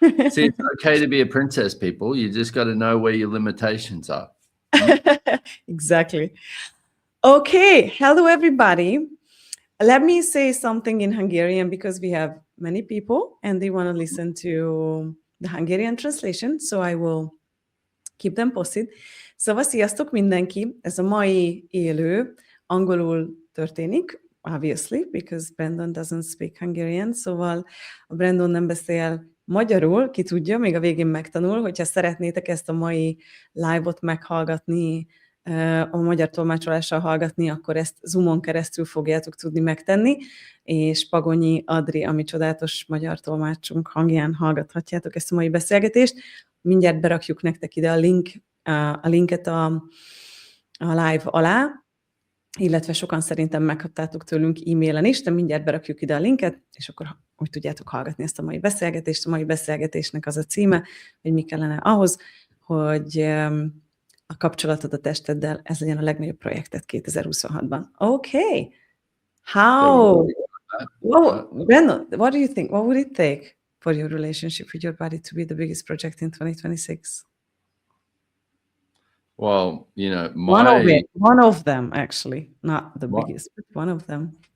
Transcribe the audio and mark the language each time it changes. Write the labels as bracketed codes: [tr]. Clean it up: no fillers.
[en] See, it's okay to be a princess, people. You just got to know where your limitations are. Exactly. Okay. Hello, everybody. Let me say something in Hungarian because we have many people and they want to listen to the Hungarian translation. So I will keep them posted. [hu] Szóval sziasztok mindenki! Ez a mai élő angolul történik, [en] obviously, because Brendon doesn't speak Hungarian, [hu] szóval a Brendon nem beszél magyarul, ki tudja, még a végén megtanul, hogyha szeretnétek ezt a mai live-ot meghallgatni, a magyar tolmácsolással hallgatni, akkor ezt Zoomon keresztül fogjátok tudni megtenni, és Pagonyi Adri, ami csodálatos magyar tolmácsunk hangján hallgathatjátok ezt a mai beszélgetést. Mindjárt berakjuk nektek ide a linket a live alá, illetve sokan szerintem megkaptátok tőlünk e-mailen is, de mindjárt berakjuk ide a linket, és akkor úgy tudjátok hallgatni ezt a mai beszélgetést. A mai beszélgetésnek az a címe, hogy mi kellene ahhoz, hogy a kapcsolatod a testeddel, ez legyen a legnagyobb projektet 2026-ban. [en] Okay. How? Brendon, what do you think? What would it take for your relationship with your body to be the biggest project in 2026? Well, one of them, actually, not the biggest, but one of them.